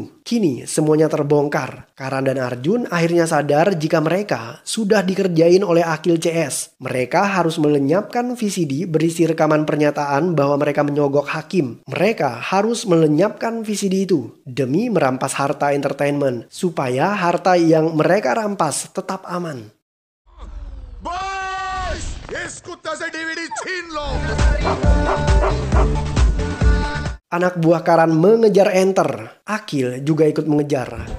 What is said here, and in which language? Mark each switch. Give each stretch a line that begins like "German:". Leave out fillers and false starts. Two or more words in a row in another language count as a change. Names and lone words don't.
Indonesian: Kini semuanya terbongkar. Karan dan Arjun akhirnya sadar jika mereka sudah dikerjain oleh Akil CS. Mereka harus melenyapkan VCD berisi rekaman pernyataan bahwa mereka menyogok hakim. Mereka harus melenyapkan VCD itu demi merampas harta entertainment supaya harta yang mereka rampas tetap aman.
Hindi: बस इस कुत्ते से डीवीडी छीन लो।
Indonesian: Anak buah Karan mengejar Enter. Akil juga ikut mengejar.